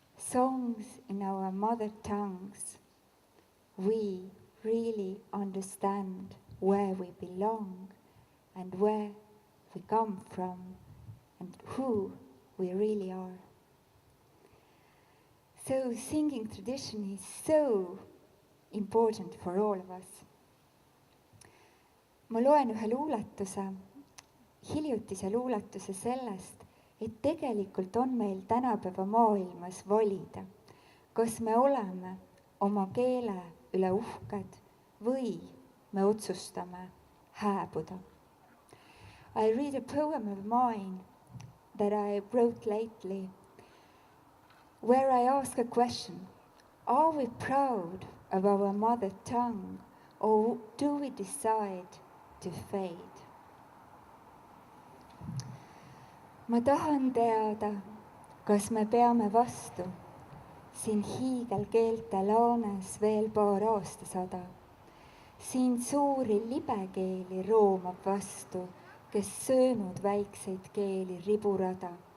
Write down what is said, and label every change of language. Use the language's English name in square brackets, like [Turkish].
[English] songs in our mother tongues, we really understand where we belong and where we come from and who we really are. So singing tradition is so important for all of us. [Estonian] Ma loen ühe luuletuse, hiljutise luuletuse sellest, et tegelikult on meil tänapäeva maailmas valida, kas me oleme oma keele üle uhked või me otsustame hääbuda. [English] I read a poem of mine that I wrote lately where I ask a question, are we proud of our mother tongue or do we decide to fade? [Estonian] Ma tahan teada, kas me peame vastu siin hiigelkeelte laanes veel paar aastasada. Siin suuri libekeeli roomab vastu, kes söönud väikseid keeli riburada.